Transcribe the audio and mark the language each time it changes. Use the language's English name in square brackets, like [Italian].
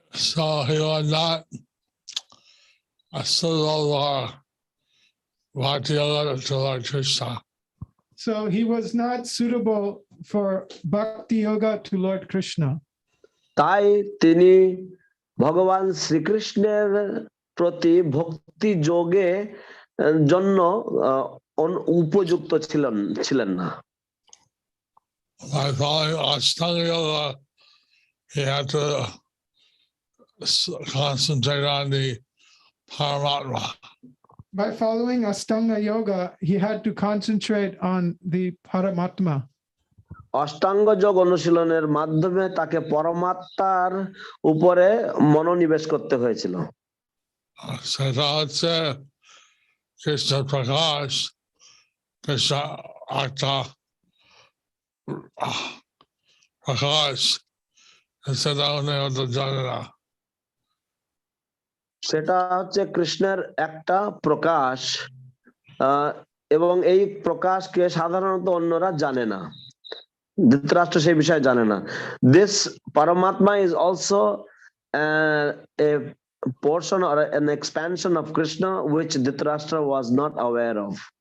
[English] So he was not a suitable Bhakti Yoga to Lord Krishna. So he was not suitable for Bhakti Yoga to Lord Krishna. [Bangla] তাই তিনি ভগবান শ্রীকৃষ্ণের প্রতি ভক্তি যোগে জন্য উপযুক্ত ছিলেন না। [English] By following Ashtanga Yoga, he had to concentrate on the Paramatma. By following Ashtanga Yoga, he had to concentrate on the Paramatma. [Bangla] অষ্টাঙ্গ যোগ অনুশীলনের মাধ্যমে তাকে পরমাত্মার উপরে মনোনিবেশ করতে হয়েছিল। সেটা হচ্ছে কৃষ্ণ প্রকাশ, কৃষ্ণ আত্মা প্রকাশ, সেটা উনি হয়তো জানে না। সেটা হচ্ছে কৃষ্ণের একটা প্রকাশ, এবং এই প্রকাশকে সাধারণত অন্যরা জানে না। ধৃতরাষ্ট্র সেই বিষয়ে জানে না। [English] This Paramatma is also a portion or an expansion of Krishna which Dhritarashtra was not aware of.